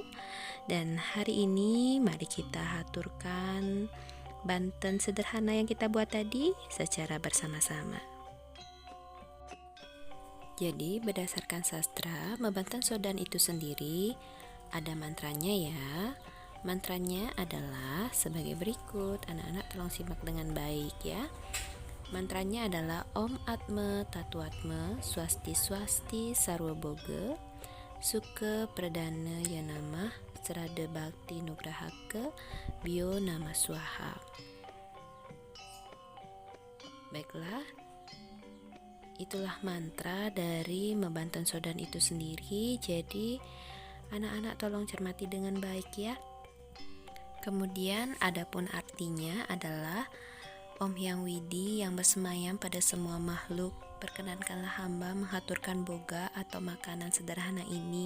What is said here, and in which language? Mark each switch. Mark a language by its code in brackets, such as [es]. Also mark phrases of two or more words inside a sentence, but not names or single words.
[id] Dan hari ini mari kita haturkan banten sederhana yang kita buat tadi secara bersama-sama. Jadi berdasarkan sastra, membanten sodan itu sendiri ada mantranya ya. Mantranya adalah sebagai berikut. Anak-anak tolong simak dengan baik ya. Mantranya adalah [sa] Om Atme Tatuatme Swasti Swasti Sarwa Boga Suke Pradana Yanamah Serada Bhakti Nugrahaka Bio Nama Swaha. [id] Baiklah, itulah mantra dari membanten sodan itu sendiri. Jadi anak-anak tolong cermati dengan baik ya. Kemudian adapun artinya adalah Om Hyang Widi yang bersemayam pada semua makhluk, perkenankanlah hamba menghaturkan boga atau makanan sederhana ini.